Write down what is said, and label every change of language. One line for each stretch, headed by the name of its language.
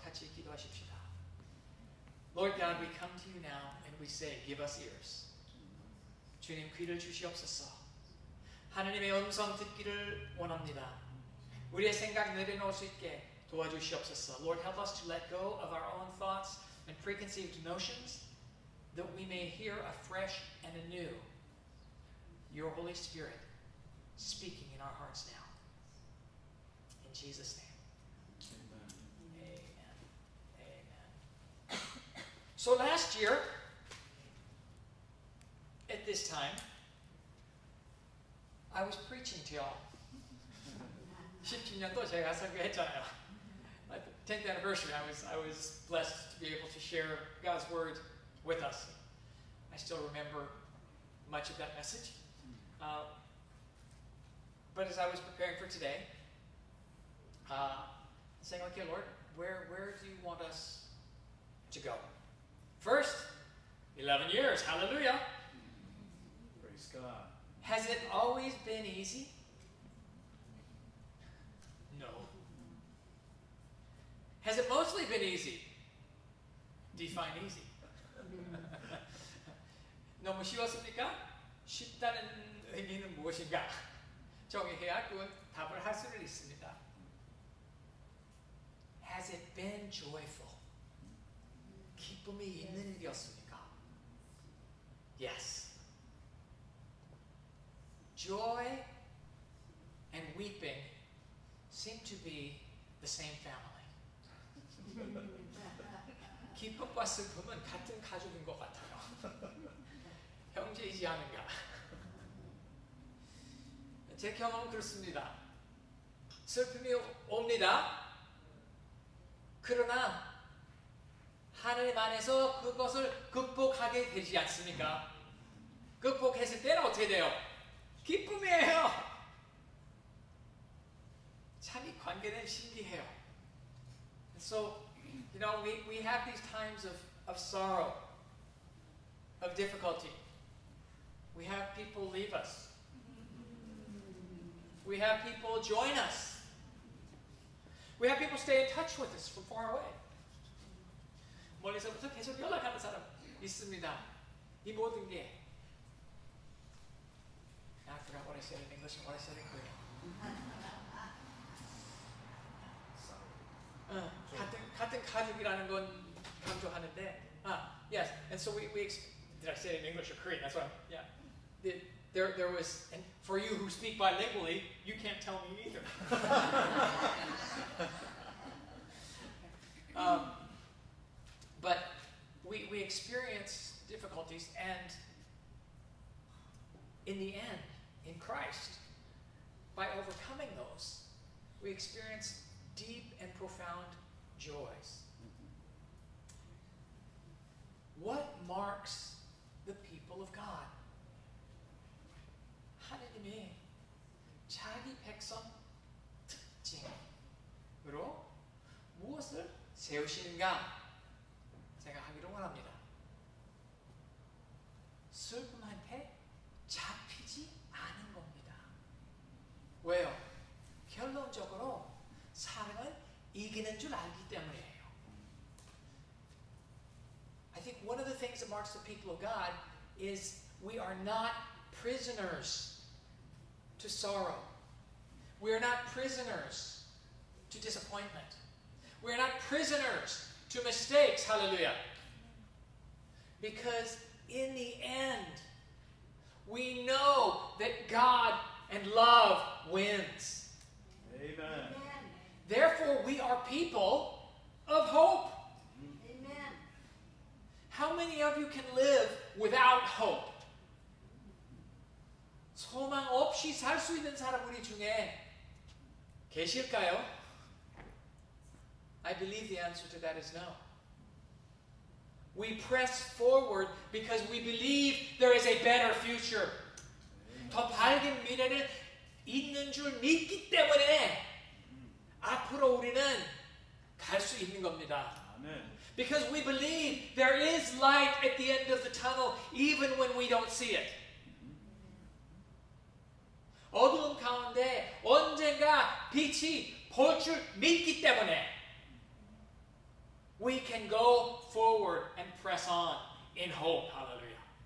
Korean: 같이 기도하십시다.
English: Lord God, we come to you now and we say, give us ears.
Korean: 주님 귀를 주시옵소서. 하나님의 음성 듣기를 원합니다. 우리의 생각 내려놓을 수 있게 도와주시옵소서.
English: Lord, help us to let go of our own thoughts and preconceived notions that we may hear afresh and anew your Holy Spirit speaking in our hearts now. In Jesus' name. Amen. Amen. So last year, at this time, I was preaching to y'all. 17년도 제가 설교했잖아요. At the 10th anniversary, I was blessed to be able to share God's word with us. I still remember much of that message. But as I was preparing for today, saying, okay, Lord, where do you want us to go? First, 11 years. Hallelujah. Praise God. Has it always been easy? No. Has it mostly been easy? Define easy.
Korean: 너무 쉬웠습니까? 쉽다는 의미는 무엇인가? 정의해야 그 답을 할 수는 있습니다.
English: Has it been joyful?
Korean: 기쁨이 있는 일이었습니까?
English: Yes. Joy and weeping seem to be the same family.
Korean: 기쁨과 슬픔은 같은 가족인 것 같아요. 형제이지 않은가? 제 경험은 그렇습니다. 슬픔이 옵니다. 그러나 하나님 안에서 그것을 극복하게 되지 않습니까? 극복했을 때는 어떻게 돼요? 기쁨이에요. 참 이 관계는 신기해요.
English: So, you know, we have these times of sorrow, of difficulty. We have people leave us. We have people join us. We have people stay in touch with us from far away.
Korean: 멀리서부터 계속 연락하는 사람 있습니다. 이 모든 게
English: I forgot what I said in English and what I said in Korean.
Korean: 같은 가족이라는 건 강조하는데
English: yes, and so we did I say it in English or Korean? That's what I'm, yeah. There was, and for you who speak bilingually, you can't tell me either. But we experience difficulties, and in the end, in Christ, by overcoming those, we experience deep and profound joys. What marks the people of God?
Korean: 하나님이 자기 백성 특징으로 무엇을 세우시는가 생각하기를 원합니다. 슬픔한테 잡히지 않은 겁니다. 왜요? 결론적으로 사랑은 이기는 줄 알기 때문이에요.
English: I think one of the things that marks the people of God is we are not prisoners to sorrow. We are not prisoners to disappointment. We are not prisoners to mistakes. Hallelujah. Because in the end, we know that God and love wins. Amen. Therefore, we are people of hope. Amen. How many of you can live without hope?
Korean: 소망 없이 살 수 있는 사람 우리 중에 계실까요?
English: I believe the answer to that is no. We press forward because we believe there is a better future.
Korean: 더 밝은 미래는 있는 줄 믿기 때문에 앞으로 우리는 갈 수 있는 겁니다. 아멘.
English: Because we believe there is light at the end of the tunnel even when we don't see it.
Korean: 어두운 가운데 언젠가 빛이 볼 줄 믿기 때문에
English: we can go forward and press on in hope. Hallelujah.